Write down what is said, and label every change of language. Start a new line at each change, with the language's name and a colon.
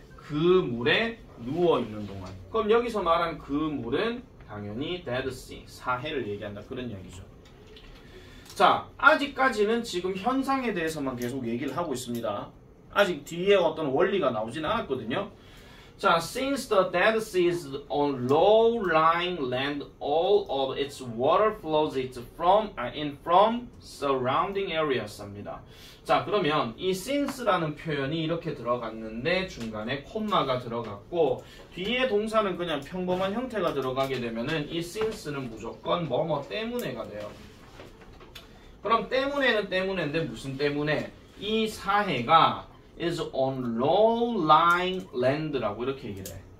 Korean: 그 물에 누워있는 동안. 그럼 여기서 말한 그 물은 당연히 Dead Sea, 사해를 얘기한다. 그런 이야기죠. 자, 아직까지는 지금 현상에 대해서만 계속 얘기를 하고 있습니다. 아직 뒤에 어떤 원리가 나오진 않았거든요.
English: 자, since the Dead Sea is on low-lying land, all of its water flows from surrounding areas
Korean: 합니다. 자, 그러면 이 since라는 표현이 이렇게 들어갔는데 중간에 콤마가 들어갔고 뒤에 동사는 그냥 평범한 형태가 들어가게 되면은 이 since는 무조건 뭐뭐 때문에가 돼요. 그럼 때문에는 때문인데 무슨 때문에? 이 사해가
English: is on low-lying land
Korean: 라고 이렇게 얘기를 해.